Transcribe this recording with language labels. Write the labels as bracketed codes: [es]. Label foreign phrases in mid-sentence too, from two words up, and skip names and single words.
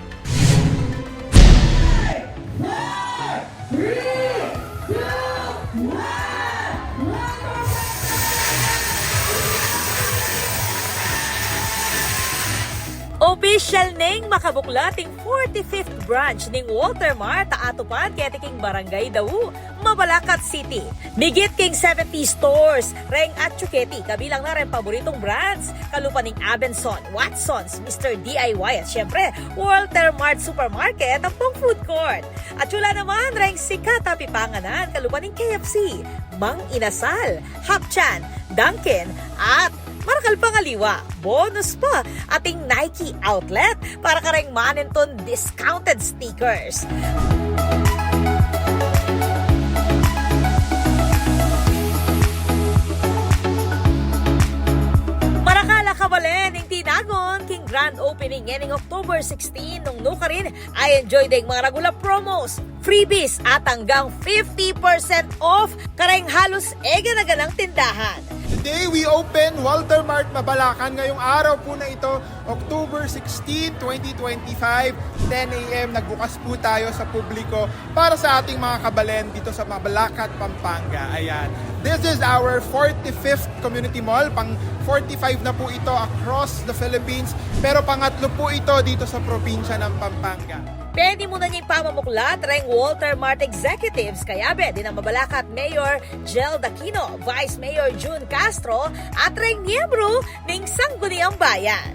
[pam] Official ning makabuklating 45th branch ning Walter Mart aatupan kaya king Barangay Dawu, Mabalacat City. Migit king 70 stores, reng at Chuketi, kabilang na rin paboritong brands, kalupa ning Abenson, Watsons, Mr. DIY at syempre Walter Mart Supermarket at pang food court. At wala naman reng sikat na pipanganan, kalupa ning KFC, Mang Inasal, Hapchan, Dunkin at Marakal Pangaliwa, bonus pa ating Nike outlet para kareng maninton [en] discounted stickers. [pam] Marakala kabalen ning tinagon king [en] grand opening [pam] ngayong October 16 nung nuka rin ay enjoy ding mga [en] regular promos, [pam] freebies at hanggang 50% off kareng halos ega-naganang tindahan. [en] Today, we open Walter Mart Mabalacan. [tl] Ngayong araw po na ito, October 16, 2025, 10 a.m. Nagbukas po tayo sa publiko para sa ating mga kabalen dito sa Mabalacat, Pampanga. Ayan. [en] This is our 45th community mall. [tl] Pang 45 na po ito [en] across the Philippines. [tl] Pero pangatlo po ito dito sa probinsya ng Pampanga. [pam] Pwede mo na niyang pamamuklat reng Walter Mart executives kaya din ang Mabalacat Mayor Jel Daquino, Vice Mayor June Castro at reng miyembro ng Sangguniang Bayan.